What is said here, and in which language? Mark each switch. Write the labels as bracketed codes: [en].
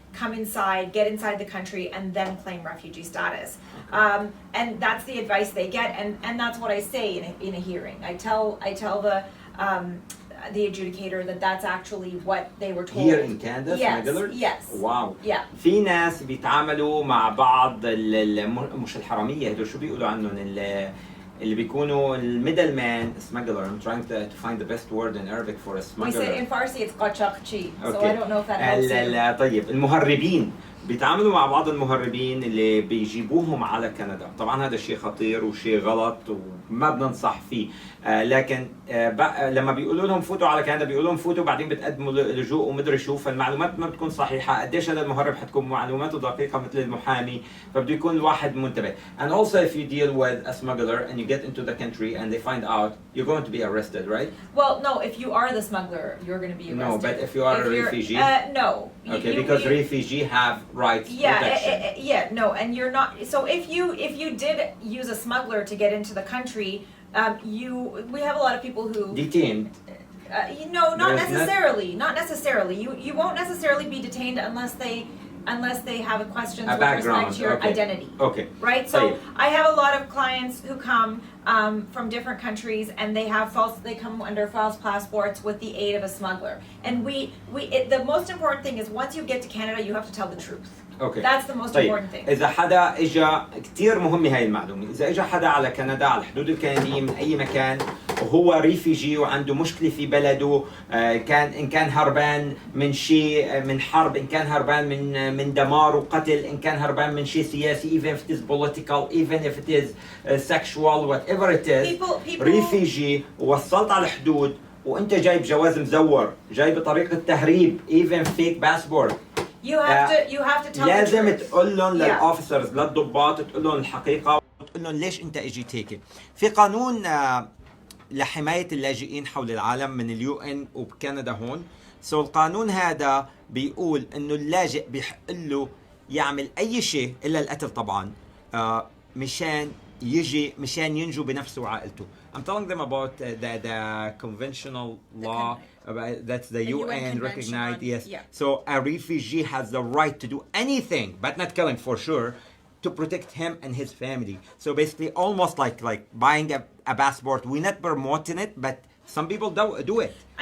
[en] Come inside, get inside the country, and then claim refugee status. And that's the advice they get, and that's what I say in a hearing. I tell the adjudicator that that's actually what they were told. Here in Canada, smugglers? Yes. Wow. Yeah. [ar] في ناس بيتعاملوا مع بعض مش الحرامية، هدول شو بيقولوا عنهم اللي بيكونوا الميدل مان [en] smuggler. I'm trying to find the best word in Arabic for a smuggler. We say in Farsi it's اكششششششن, so Okay. I don't know if that helps you. [ar] لا طيب، المهربين بيتعاملوا مع بعض المهربين اللي بيجيبوهم على كندا. طبعا هذا شيء خطير وشيء غلط وما بننصح فيه، لكن لما بيقولوا لهم فوتوا على كندا بيقولوا لهم فوتوا بعدين بتقدموا لجوء ومدري شو، فالمعلومات ما بتكون صحيحه. قديش هذا المهرب حتكون معلوماته دقيقه مثل المحامي، فبده يكون الواحد منتبه. [en] And also if you deal with a smuggler and you get into the country and they find out, you're going to be arrested, right? Well, no, if you are the smuggler, you're going to be arrested. No, but if you are a refugee? No. Okay, because refugee have rights, protection. No, and you're not. So if you did use a smuggler to get into the country, we have a lot of people who Detained. No, not necessarily. Not necessarily. You won't necessarily be detained unless they unless they have questions A with background, respect to your okay. identity. Okay. Right? So [ar] طيب. [en] I have a lot of clients who come from different countries and they come under false passports with the aid of a smuggler. And the most important thing is once you get to Canada, you have to tell the truth. [ar] اوكي. [en] That's the most [ar] طيب. [en] important thing. [ar] اذا حدا اجى كثير مهمه هاي المعلومه، اذا اجى حدا على كندا على الحدود الكنديه من اي مكان وهو ريفيجي وعنده مشكله في بلده، ان كان هربان من شيء، من حرب، ان كان هربان من دمار وقتل، ان كان هربان من شيء سياسي، [en] even if it is political, even if it is sexual, whatever it is. [ar] ريفيجي ووصلت على الحدود وانت جايب جواز مزور، جاي بطريقه تهريب، [en] even fake passport. You have to tell [ar] لازم [en] the truth. [ar] تقول لهم للاوفيسرز للضباط، تقول لهم الحقيقه وتقول لهم ليش انت اجيت هيك. في قانون لحمايه اللاجئين حول العالم من اليو ان وبكندا هون. القانون هذا بيقول انه اللاجئ بيحق له يعمل اي شيء الا القتل طبعا، مشان ينجو بنفسه وعائلته. [en] I'm telling them about the conventional law. That's the UN recognized. Yes. Yeah. So a refugee has the right to do anything, but not killing for sure, to protect him and his family. So basically, almost like buying a passport. We're not promoting it, but some people do it.